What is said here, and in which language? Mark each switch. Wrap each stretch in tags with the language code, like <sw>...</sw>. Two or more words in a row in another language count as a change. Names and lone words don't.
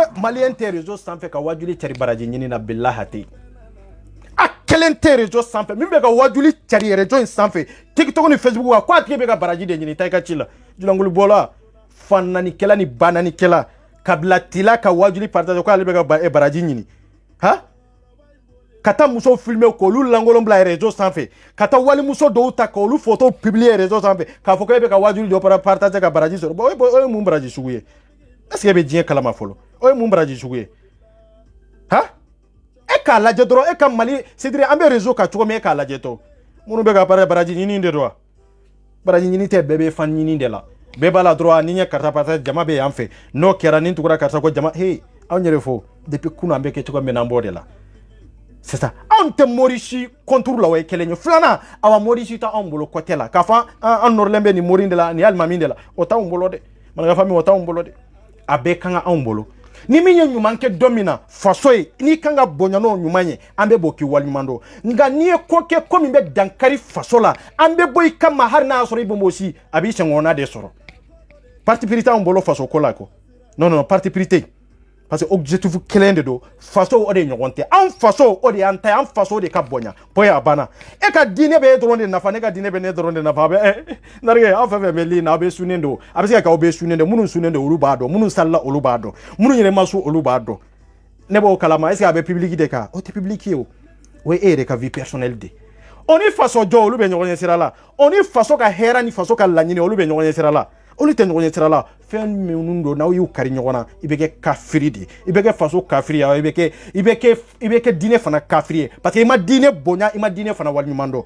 <bm>maliyɛn tɛ réseau sanfɛ ka wajuli cari baraji ɲini na bilahi a tɛ yen a kelen tɛ réseau sanfɛ min bɛ ka wajuli cari réseau in sanfɛ TikTok ni Facebook kan ko a tigi bɛ ka baraji de ɲini taa i ka ci la julankulu bɔla fan nanikɛla ni ba nanikɛla kabila tila ka wajuli partage ko ale bɛ ka baraji ɲini ka taa muso filmer k'olu lankolon bila réseau sanfɛ ka taa walimuso dɔw ta k'olu photo publier réseau sanfɛ k'a fɔ ko e bɛ ka wajuli dɔ partage ka baraji sɔrɔ bon o ye mun baraji sugu ye</bm> <fr>est-ce que</fr> <bm>e bɛ diɲɛ kalama fɔlɔ o ye mun baraji sugu ye e k'a lajɛ dɔrɔn e ka Mali</bm> <fr>c'est-à-dire</fr> <bm>an bɛ réseau kan cogo min e k'a lajɛ tɔ minnu bɛ ka baraji ɲini de don wa baraji ɲini tɛ bɛɛ bɛ fan ɲini de la bɛɛ b'a la dɔrɔn ni n ye karisa partage jama bɛ yan fɛ n'o kɛra ni tugura karisa ko jama anw yɛrɛ fɔ depuis kunun an bɛ kɛ cogo min na an b'o de la</bm> <fr>c'est ça</fr> <bm>anw tɛ Morisi contour la o ye kelen ye filanan awa Morisi t'anw bolo côté la k'a fɔ an nɔrɔlen bɛ nin mori de la nin alimami de la o t'anw bolo dɛ manikafa min o t'anw bolo dɛ a bɛɛ kan ka anw bolo ni min ye ɲuman kɛ don min na faso ye n'i kan ka bonya n'o ɲuman ye an bɛ bɔ k'i waliɲuman dɔn nka n'i ye ko kɛ ko min bɛ dankari faso la an bɛ bɔ i kama hali n'a y'a sɔrɔ i bɛ Morisi a b'i sɛŋɔnna de sɔrɔ</bm> <fr>parti pris</fr> <bm>t'anw bolo faso ko la ko</bm> <fr>non parti pris</fr> <bm>tɛ</bm> <fr>parce que objectif</fr> <bm>kelen de don faso o de ɲɔgɔn tɛ an faso o de y'an ta ye an faso de ka bonya bonya a banna e ka diinɛ bɛ e dɔrɔn de nafa ne ka diinɛ bɛ ne dɔrɔn de nafa a bɛ narige aw fɛn fɛn bɛ lin na aw bɛ sunnen don a bɛ se ka kɛ aw bɛ sunnen don minnu sunnen don olu b'a dɔn minnu salila olu b'a dɔn minnu yɛrɛ ma su olu b'a dɔn ne b'o kalama</bm> <fr>est ce que</fr> <bm>a bɛ public de kan o tɛ public ye o ye e yɛrɛ ka</bm> <fr>vie personnelle de</fr> <bm>o ni faso jɔ olu bɛ ɲɔgɔn ɲɛ sira la o ni faso ka hɛrɛ ni faso ka laɲini olu bɛ ɲɔgɔn ɲɛ sira la olu tɛ ɲɔgɔn ɲɛ sira la fɛn minnu don n'aw y'u kari ɲɔgɔn na i bɛ kɛ kafiri de i bɛ kɛ faso kafiri ye i bɛ kɛ diinɛ fana kafiri ye</bm> <fr>parce que</fr> <bm>i ma diinɛ bonya i ma diinɛ fana waliɲuman dɔn</bm>